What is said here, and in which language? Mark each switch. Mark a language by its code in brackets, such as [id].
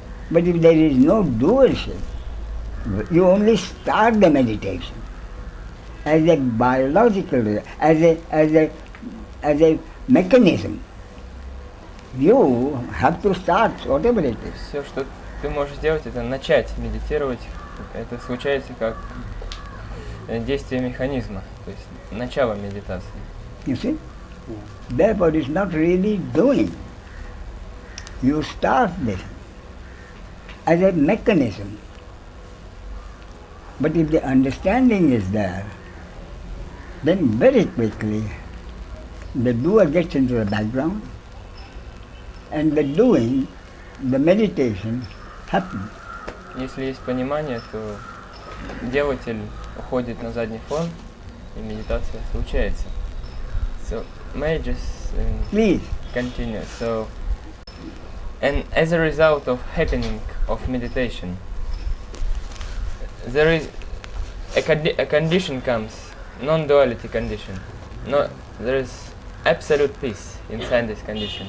[en] But if there is no doership, you only start the meditation as a biological, as a mechanism. You have to start whatever it is. [ru] Все, что ты можешь сделать, это начать медитировать. Это случается как действие механизма, то есть начало медитации. [en] You see? Therefore, it's not really doing. You start this as a mechanism. But if the understanding is there, then very quickly the doer gets into the background and the doing, the meditation happens. [ru] Если есть понимание, то делатель уходит на задний фон, и медитация случается. [en] So, may I just Please. continue? So, and as a result of happening of meditation, there is a condition comes, non-duality condition. No, there is absolute peace inside this condition.